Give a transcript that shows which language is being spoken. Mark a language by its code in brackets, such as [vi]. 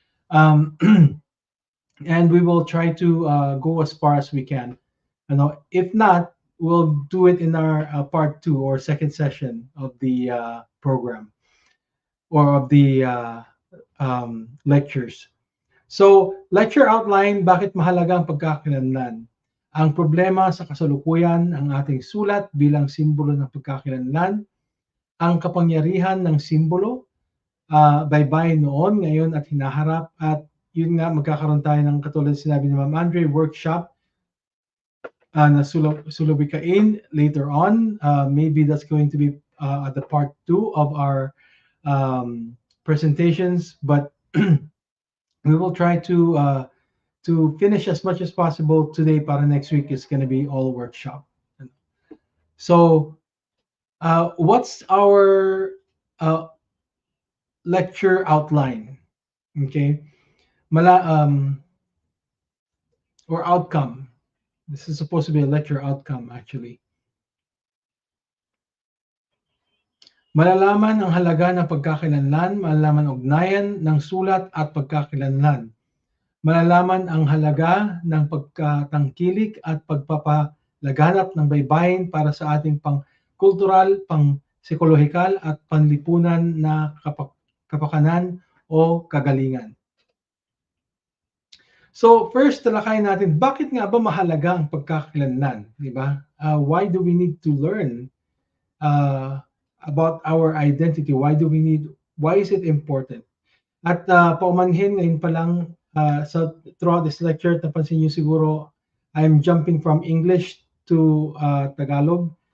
[en] Um, and we will try to go as far as we can. If not, we'll do it in our part two or second session of the program or of the lectures. So, lecture outline, [tl] bakit mahalaga ang pagkakakilanlan? Ang problema sa kasalukuyan, ang ating sulat bilang simbolo ng pagkakakilanlan, ang kapangyarihan ng simbolo, baybayin noon, ngayon at hinaharap, at yun nga, magkakaroon tayo ng katulad sinabi ni Ma'am Andre, workshop na sulubikain [en] later on. Maybe that's going to be at the part two of our presentations, but we will try to finish as much as possible today. [tl] Para [en] next week is going to be all workshop. So, what's our lecture outline? Okay, or outcome. This is supposed to be a lecture outcome, actually. [tl] Malalaman ang halaga ng pagkakakilanlan, malalaman ang ugnayan ng sulat at pagkakakilanlan. Malalaman ang halaga ng pagkatangkilik at pagpapalaganap ng baybayin para sa ating pang-kultural, pang-psikolohikal at panlipunan na kapakanan o kagalingan. [en] So first, [tl] talakayin natin, bakit nga ba mahalaga ang pagkakakilanlan? Diba? [en] Why do we need to learn about our identity? Why is it important? [tl] At paumanhin ngayon pa lang [en] throughout this lecture, [tl] napansin niyo siguro, [en] I'm jumping from English to Tagalog.